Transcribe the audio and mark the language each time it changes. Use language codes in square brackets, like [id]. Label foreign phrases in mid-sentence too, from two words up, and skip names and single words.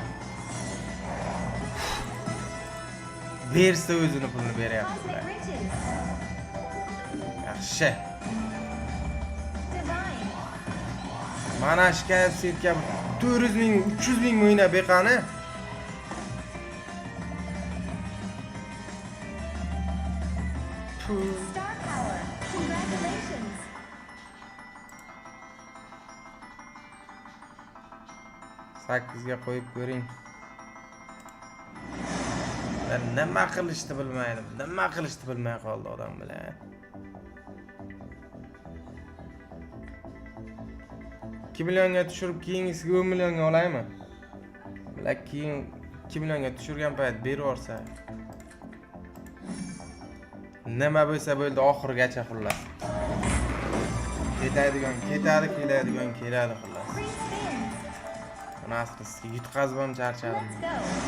[uz] Bersa o'zini pulini beryapti. [en] Cosmic Riches. [uz] Yaxshi. [en] Divine. [uz] Mana shikayat setga 400 ming, 300 ming o'yna beqani. [en] Star Power. Congratulations. [uz] Sakkizga qo'yib ko'ring. Nima qilishni bilmaydi. Nima qilishni bilmay qoldi odam bilan. 2 millionga tushirib keyingisiga 10 millionga olaymi? Bilar keyin 2 millionga tushirgan payt berib yorsa. Nima bo'lsa bo'ldi oxirigacha xullas. Ketadigan ketadi, keladigan keladi xullas. [en] Free spins. [uz] Bunaqasi yutqazib ham charchadim. [en] Let's go.